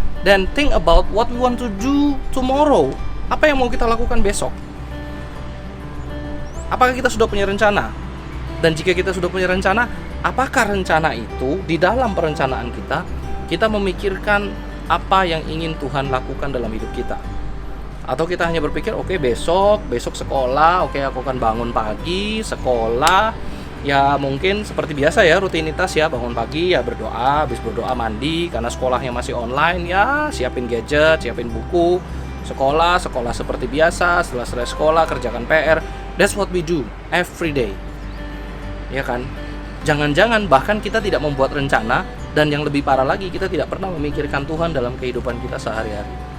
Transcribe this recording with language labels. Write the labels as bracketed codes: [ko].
[en] Then think about what we want to do tomorrow. [id] Apa yang mau kita lakukan besok? Apakah kita sudah punya rencana? Dan jika kita sudah punya rencana, apakah rencana itu di dalam perencanaan kita memikirkan apa yang ingin Tuhan lakukan dalam hidup kita? Atau kita hanya berpikir, oke, besok sekolah, oke, aku akan bangun pagi, sekolah, ya mungkin seperti biasa ya, rutinitas ya, bangun pagi ya berdoa, habis berdoa mandi, karena sekolahnya masih online ya, siapin gadget, siapin buku, sekolah seperti biasa, setelah selesai sekolah kerjakan PR. [en] That's what we do every day. [id] Ya kan? Jangan-jangan bahkan kita tidak membuat rencana, dan yang lebih parah lagi, kita tidak pernah memikirkan Tuhan dalam kehidupan kita sehari-hari.